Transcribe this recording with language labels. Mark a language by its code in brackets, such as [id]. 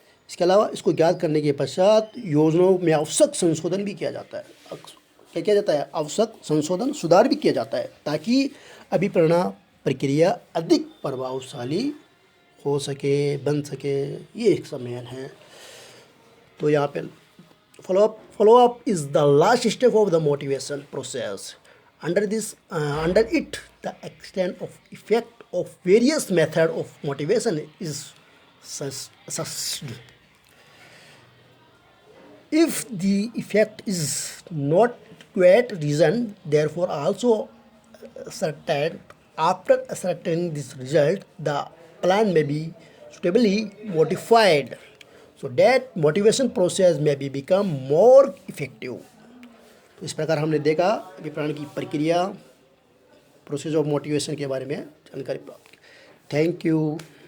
[hi] इसके अलावा इसको ज्ञात करने के पश्चात योजनाओं में आवश्यक संशोधन भी किया जाता है। क्या किया जाता है, आवश्यक संशोधन, सुधार भी किया जाता है, ताकि अभिप्रेरणा प्रक्रिया अधिक प्रभावशाली हो सके, बन सके। ये एक सम्मेलन है। तो यहाँ पे [en] follow-up is the last step of the motivation process. Under it, the extent of effect of various method of motivation is assessed. If the effect is not quite reason, therefore also certain after ascertaining this result, the plan may be suitably modified, so that motivation process may be become more effective. [hi] तो इस प्रकार हमने देखा अभिप्रेरणा की प्रक्रिया, [en] process of motivation [hi] के बारे में जानकारी प्राप्त की। Thank you.